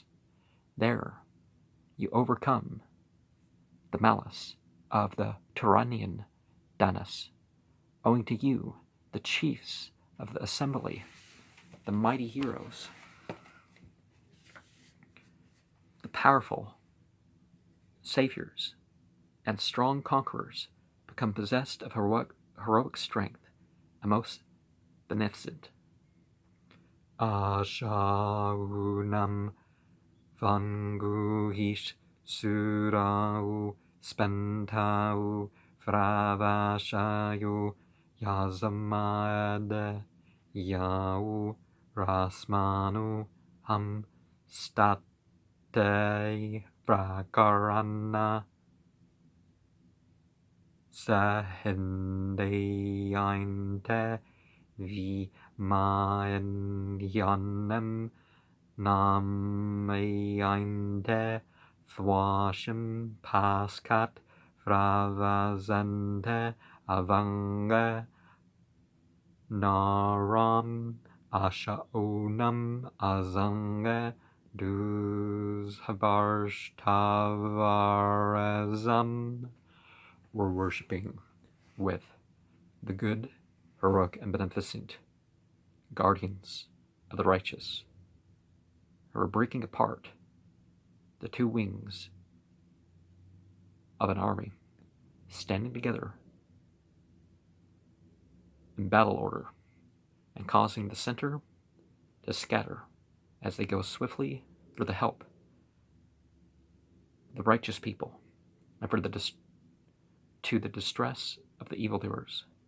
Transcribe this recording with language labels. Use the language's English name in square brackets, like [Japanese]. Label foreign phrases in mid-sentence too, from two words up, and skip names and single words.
[English] There, you overcome the malice of the Turanian Danas, owing to you, the chiefs of the assembly, the mighty heroes, the powerful saviors, and strong conquerors become possessed of heroic strength and most beneficent. [Avestan] Ashaunam vanguhish surau spentau fravashayu yazamade yau rasmanu ham state prakarana sahindeyainte vi mayanyanem namayante thwashim paskat fravazante avanga naram ashaunam azanga duzhabarshtavarezam. [English] We're worshipping with the good, heroic, and beneficent guardians of the righteous, who are breaking apart the two wings of an army, standing together in battle order, and causing the center to scatter as they go swiftly for the help of the righteous people and for the to the distress of the evildoers.